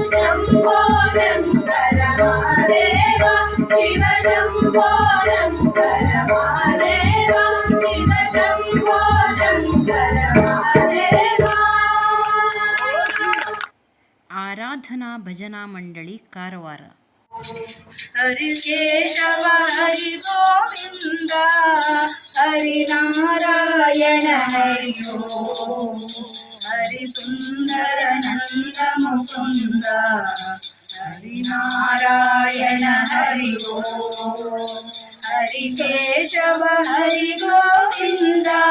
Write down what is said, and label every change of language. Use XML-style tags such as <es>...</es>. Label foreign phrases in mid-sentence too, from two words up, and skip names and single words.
<sa>ಶಂಭೋ ಶಂಕರ ಮಹಾದೇವಾ, ಶಿವ ಶಂಭೋ ಶಂಕರ ಮಹಾದೇವಾ, ಶಿವ ಶಂಭೋ ಶಂಕರ ಮಹಾದೇವಾ.</sa> <kn>ಆರಾಧನಾ ಭಜನಾ ಮಂಡಳಿ ಕಾರವಾರ.</kn> <sa>ಹರಿ ಕೇಶವ ಹರಿ ಗೋವಿಂದ, ಹರಿ ನಾರಾಯಣ ಹರಿ ಓಂ, हरिसुन्दर नन्द मुकुन्द हरिनारायण हरि ओम् हरिकेशव हरि गोविन्द</sa>